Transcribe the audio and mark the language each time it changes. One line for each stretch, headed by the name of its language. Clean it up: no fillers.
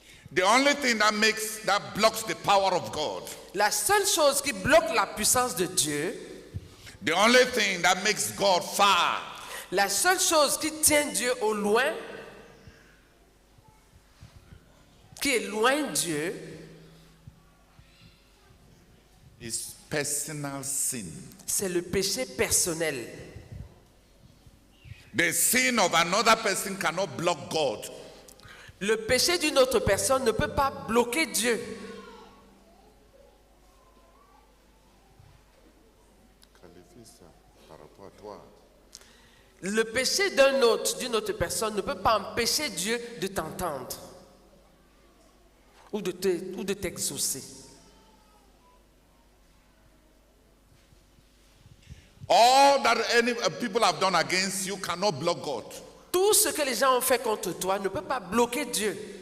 English: The only thing that blocks the power of God,
French: La seule chose qui bloque la puissance de Dieu,
English: the only thing that makes God far,
French: la seule chose qui tient Dieu au loin, qui est loin de Dieu,
English: is personal sin.
French: c'est le péché personnel.
English: The sin of another person cannot block God.
French: Le péché d'une autre personne ne peut pas bloquer Dieu. Le péché d'une autre personne ne peut pas empêcher Dieu de t'entendre ou de t'exaucer.
English: All that people have done against you cannot block God.
French: Tout ce que les gens ont fait contre toi ne peut pas bloquer Dieu.